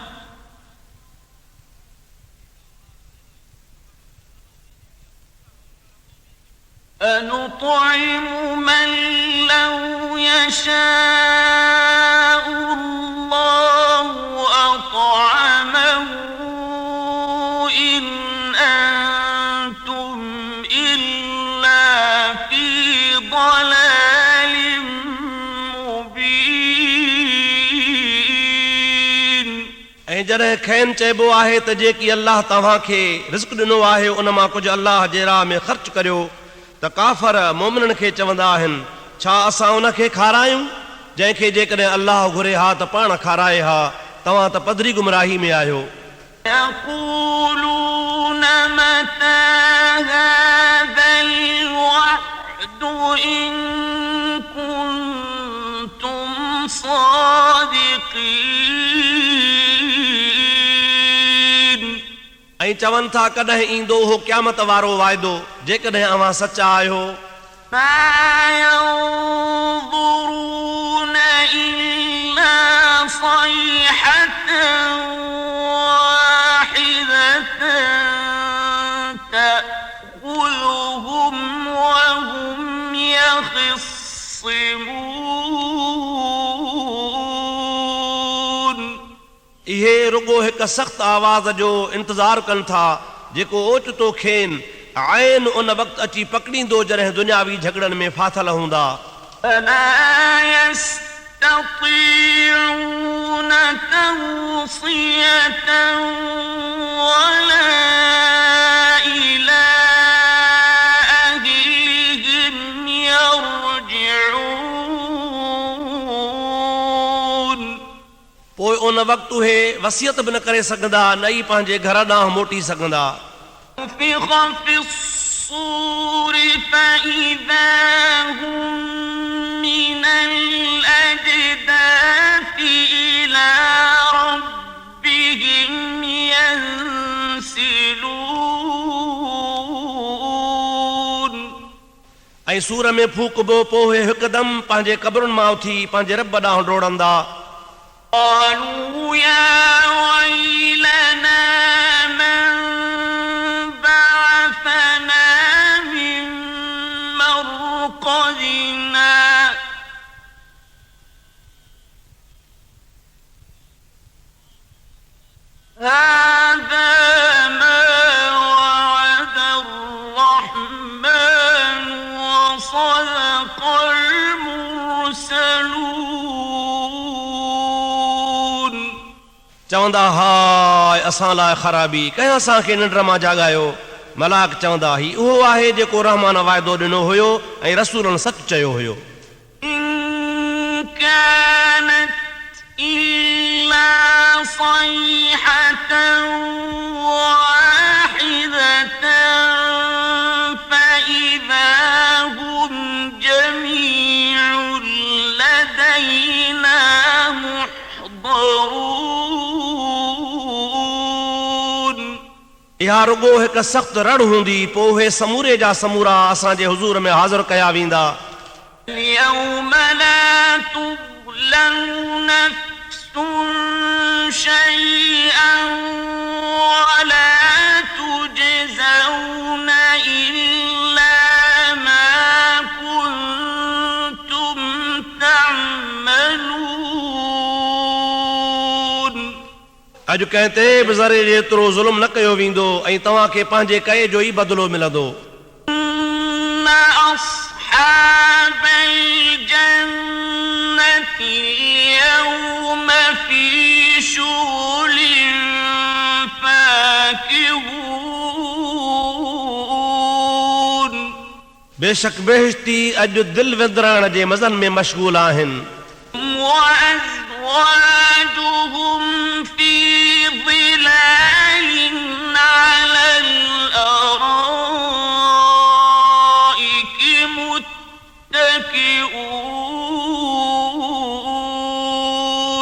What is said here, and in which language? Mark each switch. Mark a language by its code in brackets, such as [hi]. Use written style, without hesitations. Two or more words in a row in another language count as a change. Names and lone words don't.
[ar] أنطعم من لو يشاء الله أطعمه إن أنتم إلا في ضلال مبين. [sd] ऐं जॾहिं खेनि चइबो आहे त जेकी अलाह तव्हांखे रिज़्क़ ॾिनो आहे उन मां कुझु अलाह जे राह में ख़र्च करियो त काफ़र मोमिननि खे चवंदा आहिनि छा असां उन खे खारायूं जंहिंखे जेकॾहिं अलाह घुरे हा त पाण खाराए हा. तव्हां त पधरी गुमराही में आहियो. [ar] يقولون متى هذا الوعد إن كنتم صادقين. [sd] ऐं चवनि था कॾहिं ईंदो हो क़यामत वारो वाइदो जेकॾहिं अव्हां सचा आहियो. [ar] ما ينظرون إلا صيحة واحدة تأخذهم وهم يخصمون. [sd] इहे रुगो हिकु सख़्तु आवाज़ जो इंतज़ारु कनि था जेको ओचितो खेनि आइन उन वक़्तु अची पकड़ींदो जॾहिं दुनियावी झगड़नि में फाथल हूंदा. [ar] فلا يستطيعون توصية ولا إلى أهلهم يرجعون. [sd] पोइ उन वक़्तु उहे वसियत बि न करे सघंदा न ई पंहिंजे घर ॾांहुं मोटी सघंदा. [ar] نفخ في الصور فإذا هم من الأجداث إلى ربهم ينسلون. [sd] ऐं सूर में फूकबो पोइ हिकदमि पंहिंजे क़बरुनि मां उथी पंहिंजे रब ॾांहुं डोड़ंदा. [ar] قالوا يا ويلنا من بعثنا من مرقدنا هذا ما وعد الرحمن وصدق المرسلون. [sd] चवंदा हाय असां लाइ ख़राबी कंहिं असांखे निंड मां जाॻायो. मलाक चवंदा ही उहो आहे जेको रहमान वाइदो ॾिनो हुयो ऐं रसूलनि सच चयो हुयो. [ar] إن كانت إلا صيحة واحدة فإذا هم جميع لدينا محضرون. [sd] इहा रुगो हिकु सख़्तु रड़ हूंदी पोइ उहे समूरे जा समूरा असांजे हुज़ूर में हाज़िर कया वेंदा. [ar] اليوم لا تظلم نفس شيئا ولا تجزون إلا ما كنتم تعملون [sd] अॼु कंहिं ते बि ज़रे जेतिरो ज़ुल्म न कयो वेंदो ऐं तव्हांखे पंहिंजे कए जो ई बदिलो मिलंदो [ar] إن أصحاب الجنة اليوم في شغل فاكهون [sd] बेशक बेहिश्ती अॼु दिलि विंदराइण जे मज़नि में मशगूल आहिनि [ar] وأزواجهم في ظلال على الأرائك متكئون